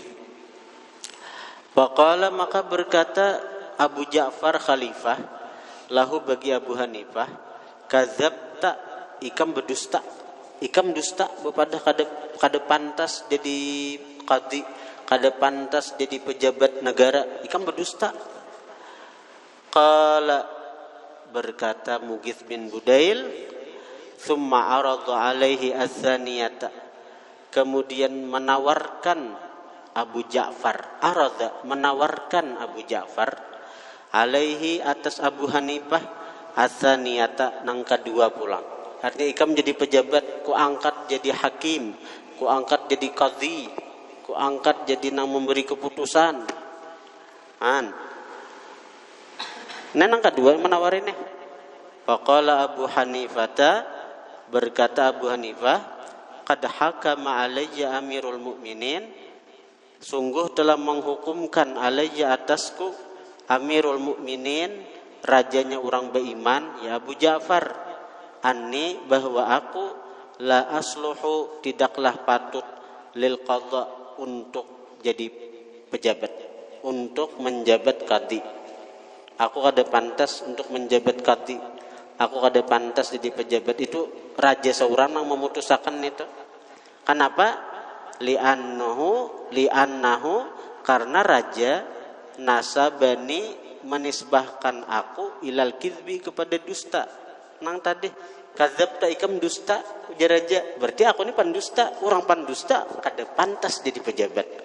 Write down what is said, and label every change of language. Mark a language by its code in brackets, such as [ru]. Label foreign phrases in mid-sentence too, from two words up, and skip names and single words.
[bjn] Faqala, maka berkata Abu Ja'far khalifah lahu bagi Abu Hanifah, kadzabta, ikam berdusta, ikam dusta bepada kada pantas jadi qadhi, kada pantas jadi pejabat negara, ikam berdusta. [ar] Qala, berkata Mughith bin Budail, ثم أراد عليه الثانية, [bjn] kemudian menawarkan Abu Ja'far, arada, menawarkan Abu Ja'far, alaihi, atas Abu Hanifah, atsaniyata, nang kedua pulang. Artinya ikam jadi pejabat, ku angkat jadi hakim, ku angkat jadi qadhi, ku angkat jadi nang memberi keputusan. Nang kedua menawarinnya. Faqala Abu Hanifah, berkata Abu Hanifah, [ar] قد حكم علي أمير المؤمنين, [bjn] sungguh telah menghukumkan alayya atasku [ar] أمير المؤمنين, [bjn] rajanya orang beriman, ya Abu Ja'far, anni, bahwa aku [ar] لا أصلح, [bjn] tidaklah patut, [ar] للقضاء, [bjn] untuk jadi pejabat, untuk menjabat qadhi. Aku kada pantas untuk menjabat qadhi, aku kada pantas jadi pejabat. Itu raja seorang yang memutuskan itu. Kenapa? Li'annahu, karena raja nasabani, menisbahkan aku [ar] إلى الكذب, [bjn] kepada dusta. Nang tadi kadzabta, ikam dusta, ujar raja, berarti aku ini pandusta, orang pandusta kada pantas jadi pejabat.